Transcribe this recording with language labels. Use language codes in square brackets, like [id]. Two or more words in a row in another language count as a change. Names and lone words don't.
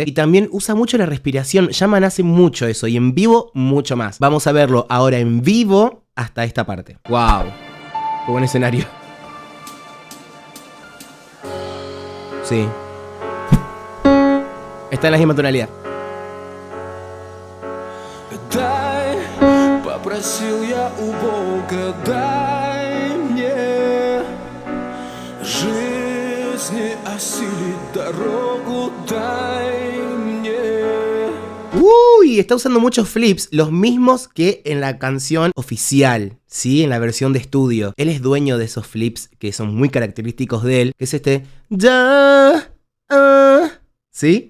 [es] Y también usa mucho la respiración. Shaman hace mucho eso y en vivo mucho más. Vamos a verlo ahora en vivo hasta esta parte. ¡Wow! ¡Qué buen escenario! Sí. Está en la misma tonalidad. [ru] Попросил я у Бога, дай мне жизни осилить дорогу, дай мне. [es] Uy, está usando muchos flips, los mismos que en la canción oficial, ¿sí? En la versión de estudio. Él es dueño de esos flips que son muy característicos de él, que es este ya, ¿sí?